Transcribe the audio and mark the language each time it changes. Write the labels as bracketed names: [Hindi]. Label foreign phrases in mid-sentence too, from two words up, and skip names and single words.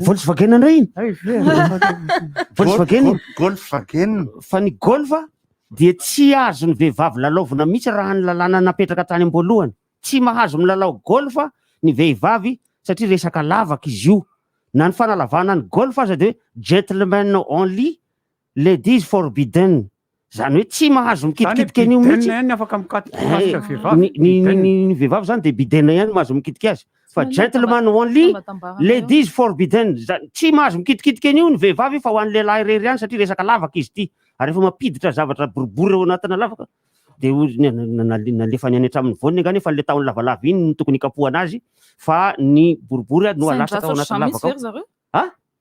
[Malagasy] Volkswagen indray iny Volkswagen Volkswagen fa ny golf dia tsy azo ny vehivavy lalaovina mihitsy raha ny lalàna napetraka tany am-boalohany tsy mahazo milalao golf ny vehivavy satria resaka lavaka izy io na ny fanalavana ny golf aza de hoe [English] gentlemen only ladies forbidden [Malagasy] zany hoe tsy mahazo mikitikitika an'io mihitsy ny vehivavy zany de bidena ihany mahazo mikitika azy fa [English] gentlemen only ladies forbidden [Malagasy] tsy mahazo mikitikitika an'io ny vehivavy fa ho an'ny lehilahy rery ihany satria resaka lavaka izy ty ary rehefa mampiditra zavatra boribory eo anatina lavaka de nalefa ny any hatramin'ny voany angany fa le taony lavalava iny no tokony ikapohana azy fa ny boribory no alasaka ao anatin'ny lavaka